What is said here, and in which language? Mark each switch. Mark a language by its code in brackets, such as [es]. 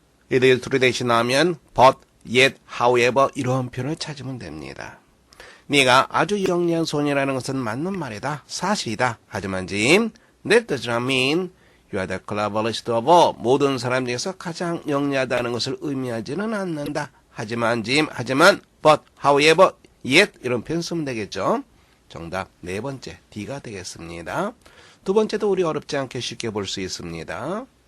[en] It is true that [ko] 이 나오면 but, yet, however 이런 표현을 찾으면 됩니다. 네가 아주 영리한 소녀라는 것은 맞는 말이다. 사실이다. 하지만 [en] 짐, that does not mean you are the cleverest of all. [ko] 모든 사람 중에서 가장 영리하다는 것을 의미하지는 않는다. 하지만 but, however, yet 이런 표현 쓰면 되겠죠. 정답 네 번째 D가 되겠습니다. 두 번째도 우리 어렵지 않게 쉽게 볼 수 있습니다.